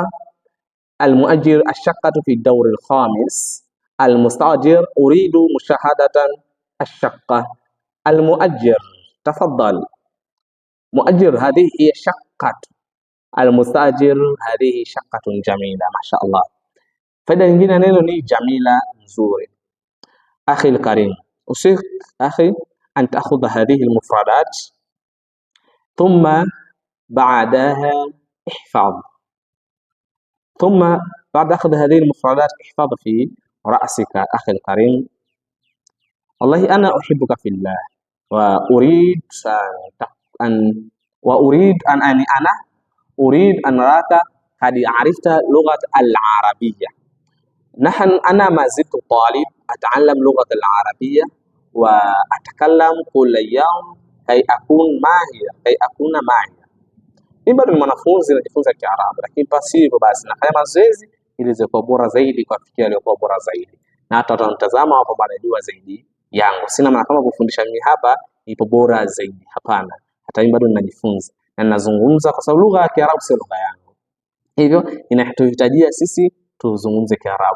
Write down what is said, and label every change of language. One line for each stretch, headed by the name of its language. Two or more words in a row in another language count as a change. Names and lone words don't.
Arabic: المؤجر الشقة في الدور 5. المستأجر أريد مشاهدة الشقة. المؤجر تفضل. مؤجر هذه هي شقة. المستأجر هذه شقة جميلة. ما شاء الله.
Swahili: faida nyingine neno ni jamila, nzuri.
Arabic: أخي الكريم، أوصيك أخي أن تأخذ هذه المفردات ثم بعدها احفظ. ثم بعد أخذ هذه المفردات احفظ في رأسك. أخي الكريم، والله أنا أحبك في الله، وأريد أن أراك قد عرفت لغة العربية. أنا ما زلت طالب أتعلم لغة العربية وأتكلم كل يوم كي أكون ماهرا.
Swahili: Mimi bado ni mwanafunzi najifunza Kiarabu, lakini basi hivyo basi nafanya mazoezi ili ziwe bora zaidi, kufikia ile bora zaidi, na hata watanitazama hapo wanajua zaidi yangu. Sina maana kama kufundisha mimi hapa ipo bora zaidi, hapana. Hata mimi bado ninajifunza na ninazungumza, kwa sababu lugha ya Kiarabu sio lugha yangu, hivyo inatuhitajia sisi tuzungumze Kiarabu.